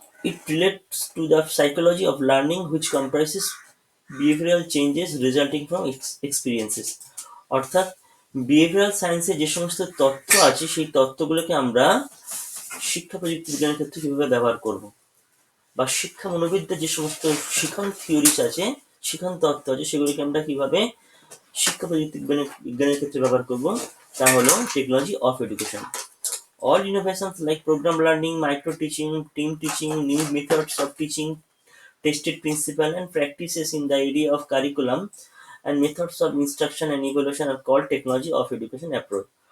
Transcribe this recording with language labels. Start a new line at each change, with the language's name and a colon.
English: It relates to the psychology of learning, which comprises behavioral changes resulting from experiences.
Bangla: অর্থাৎ behavioural সায়েন্সে যে সমস্ত তথ্য আছে সেই তথ্যগুলোকে আমরা শিক্ষা প্রযুক্তি বিজ্ঞানের ক্ষেত্রে কিভাবে ব্যবহার করব, বা শিক্ষা মনোবিদ্যার যে সমস্ত শিখন থিওরিস আছে, শিখন তত্ত্ব আছে, সেগুলোকে আমরা কিভাবে শিক্ষা প্রযুক্তি বিজ্ঞানের ক্ষেত্রে ব্যবহার করব, তা হলো technology of education.
English: All innovations like program learning, micro teaching, team teaching, new methods of teaching, tested principles and practices in the area of curriculum and methods of instruction and evaluation are called technology of education approach.